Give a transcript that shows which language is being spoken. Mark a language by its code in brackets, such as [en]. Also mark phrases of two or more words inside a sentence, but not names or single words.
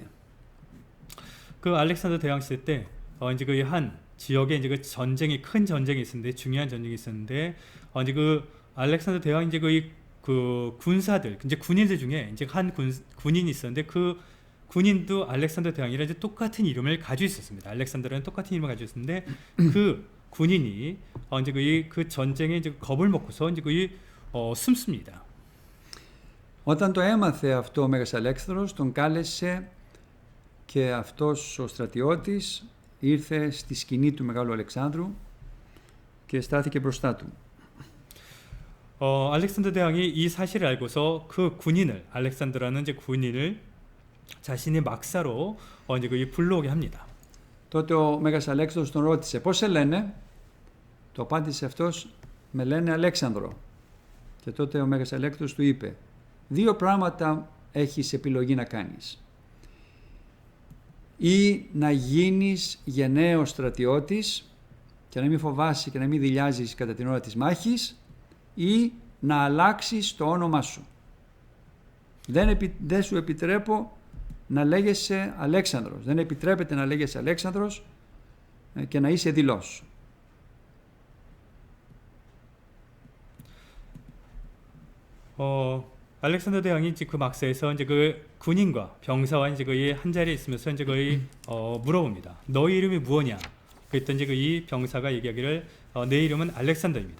[ko] 그 알렉산더 대왕 시대 때 이제 그 한 지역에 이제 그 전쟁이 큰 전쟁이 있었는데 중요한 전쟁이 있었는데 이제 그 알렉산더 대왕 이제 그 군사들 이제 군인들 중에 이제 한 군인이 있었는데 그 군인도 알렉산더 대왕이랑 이제 똑같은 이름을 가지고 있었습니다. 알렉산더라는 똑같은 이름을 가지고 있었는데 그 군인이 이제 그 전쟁에 이제 겁을 먹고서 이제 숨습니다. [el] Όταν το έμαθε αυτό ο Μέγας Αλέξανδρος, τον κάλεσε και αυτός ο στρατιώτης ήρθε στη σκηνή του Μεγάλου Αλεξάνδρου και στάθηκε μπροστά του. [ko] 알렉산더 대왕이 이 사실을 알고서 그 군인을 알렉산더라는 이제 군인을 자신의 막사로 이제 그 불러오게 합니다. [el] Τότε ο Μέγας Αλέξανδρος τον ρώτησε πώς σε λένε, το απάντησε αυτός, με λένε Αλέξανδρο. Και τότε ο Μέγας Αλέξανδρος του είπε, δύο πράγματα έχεις επιλογή να κάνεις. Ή να γίνεις γενναίος στρατιώτης και να μην φοβάσαι και να μην δειλιάζεις κατά την ώρα της μάχης, ή να αλλάξεις το όνομά σου. Δεν σου επιτρέπω να λέγεσαι Αλέξανδρος. Δεν επιτρέπεται να λέγεσαι Αλέξανδρος και να είσαι δειλός. [ko] 알렉산더 대왕이 이제 그 막사에서 이제 그 군인과 병사와 이제 거의 한 자리에 있으면서 이제 거의 물어봅니다. 너희 이름이 무엇냐? 그랬더니 이제 그 병사가 얘기하기를 내 이름은 알렉산더입니다.